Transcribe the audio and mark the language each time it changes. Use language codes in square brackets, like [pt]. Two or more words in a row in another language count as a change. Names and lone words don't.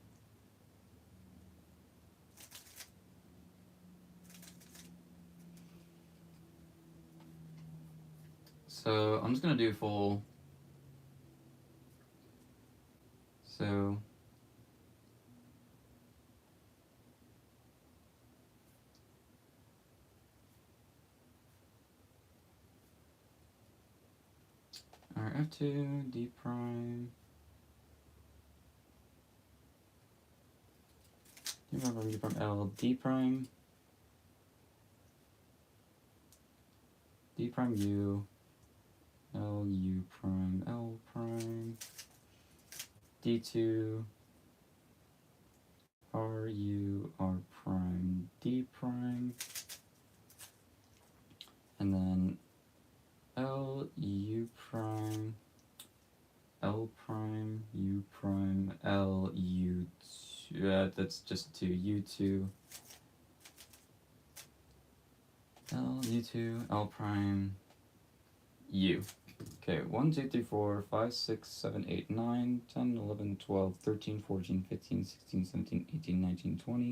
[en] So I'm just gonna do full. So our F2, D prime. D prime, U prime, L, D prime. D prime U, L, U prime, L prime. D2, R, U, R prime, D prime. And then L, U prime, L prime, U prime, L, U, that's just 2, U2, L, U2, L prime, U. Okay, 1, 2, 3, 4, 5, 6, 7, 8, 9, 10, 11, 12, 13, 14, 15, 16, 17, 18, 19, 20.